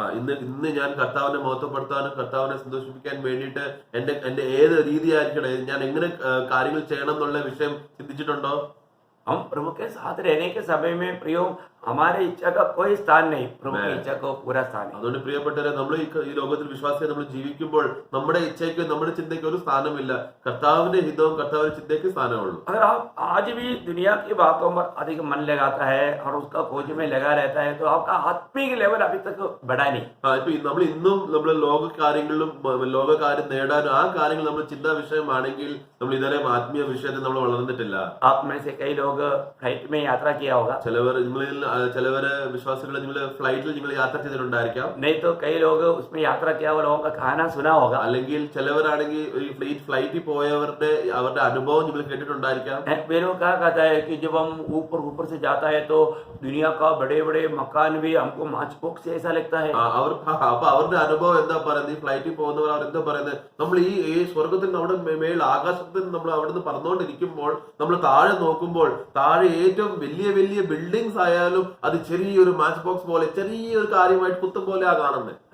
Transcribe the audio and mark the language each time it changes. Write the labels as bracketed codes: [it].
[ml] ഇന്ന് ഞാൻ കർത്താവിനെ മഹത്വപ്പെടുത്താനും കർത്താവിനെ സന്തോഷിപ്പിക്കാൻ വേണ്ടിയിട്ട് എന്റെ ഏത് രീതിയായിരിക്കണം, ഞാൻ എങ്ങനെ കാര്യങ്ങൾ ചെയ്യണം എന്നുള്ള വിഷയം ചിന്തിച്ചിട്ടുണ്ടോ? [hi] हम प्रभु के साथ रहने के समय में प्रियो हमारे इच्छा का कोई स्थान नहीं, प्रभु की इच्छा को पूरा स्थान है। [ml] അതുകൊണ്ട് പ്രിയപ്പെട്ടവരെ, നമ്മൾ ഈ ലോകത്തിൽ വിശ്വാസിയെ നമ്മൾ ജീവിക്കുമ്പോൾ നമ്മുടെ ഇച്ഛയ്ക്ക് നമ്മുടെ ചിന്തയ്ക്ക് ഒരു സ്ഥാനമില്ല. കർത്താവിന്റെ ഹിതവും കർത്താവിന്റെ ചിന്തയ്ക്ക് സ്ഥാനമുള്ളൂ. [hi] अगर आप आज भी दुनिया की बातों पर अधिक मन लगाता है और उसका खोज में लगा रहता है तो आपका आत्मिक लेवल अभी तक बढ़ा नहीं। [ml] ഇപ്പൊ നമ്മൾ ഇന്നും നമ്മൾ ലോക കാര്യങ്ങളിലും ലോക കാര്യം നേടാനും ആ കാര്യങ്ങൾ നമ്മൾ ചിന്താ വിഷയമാണെങ്കിൽ നമ്മൾ ഇതുവരെ ആത്മീയ വിഷയത്തിൽ നമ്മൾ വളർന്നിട്ടില്ല. [hi] आप में से कई लोग फ्लाइट में यात्रा किया होगा, [ml] ചിലവര് വിശ്വാസികൾ നിങ്ങൾ ഫ്ലൈറ്റിൽ നിങ്ങൾ യാത്ര ചെയ്തിട്ടുണ്ടായിരിക്കാം. [hi] नहीं तो कई लोग उसमें यात्रा किया हुआ लोगों का कहाना सुना होगा। [ml] അല്ലെങ്കിൽ ചിലവരാണെങ്കിൽ ഈ ഫ്ലൈറ്റിൽ പോയവരുടെ അവരുടെ അനുഭവം നിങ്ങൾ കേട്ടിട്ടുണ്ടായിരിക്കാം. [hi] मेरे क्या कहता है कि जब हम ऊपर से जाता है तो दुनिया का बड़े बड़े मकान भी हमको माचपोक से ऐसा लगता है। [ml] അപ്പൊ അവരുടെ അനുഭവം എന്താ പറയുന്നത്? ഈ ഫ്ലൈറ്റിൽ പോകുന്നവർ അവരെന്താ പറയുന്നത്? നമ്മൾ ഈ സ്വർഗത്തിൽ നമ്മുടെ മേൽ ആകാശത്തിൽ നമ്മൾ അവിടുന്ന് പറന്നുകൊണ്ടിരിക്കുമ്പോൾ നമ്മൾ താഴെ നോക്കുമ്പോൾ താഴെ ഏറ്റവും വലിയ വലിയ ബിൽഡിങ്സ് ആയാലും അത് ചെറിയൊരു മാച്ച് ബോക്സ് പോലെ ചെറിയൊരു കാര്യമായിട്ട് കുത്തും പോലെയാ കാണുന്നത്.